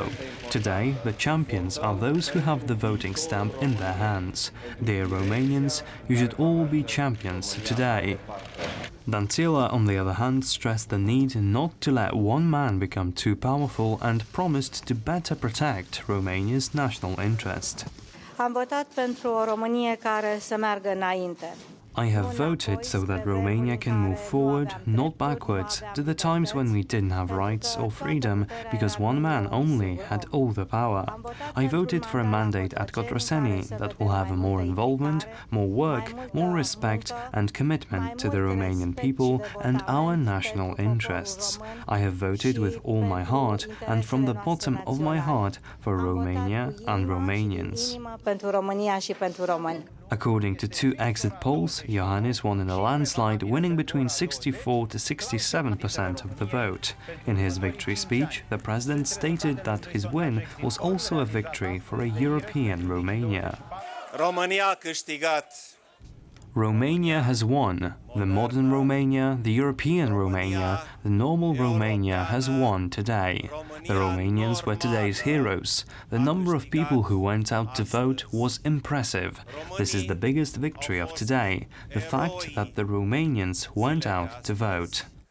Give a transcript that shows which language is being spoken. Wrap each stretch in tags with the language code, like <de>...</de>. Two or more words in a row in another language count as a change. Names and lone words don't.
<en>Today, the champions are those who have the voting stamp in their hands. Dear Romanians, you should all be champions today. Dăncilă, on the other hand, stressed the need not to let one man become too powerful and promised to better protect Romania's national interest.</en> <ro>Am votat pentru o Românie care să meargă înainte.</ro> <en>I have voted so that Romania can move forward, not backwards, to the times when we didn't have rights or freedom, because one man only had all the power. I voted for a mandate at Cotroceni that will have more involvement, more work, more respect and commitment to the Romanian people and our national interests. I have voted with all my heart and from the bottom of my heart for Romania and Romanians.</en> <ro>Pentru România și pentru români.</ro> <en>According to two exit polls, Iohannis won in a landslide, winning between 64 to 67% of the vote. In his victory speech, the president stated that his win was also a victory for a European Romania.</en> <ro>România a câștigat.</ro> <en>Romania has won. The modern Romania, the European Romania, the normal Romania has won today. The Romanians were today's heroes. The number of people who went out to vote was impressive. This is the biggest victory of today, the fact that the Romanians went out to vote.</en>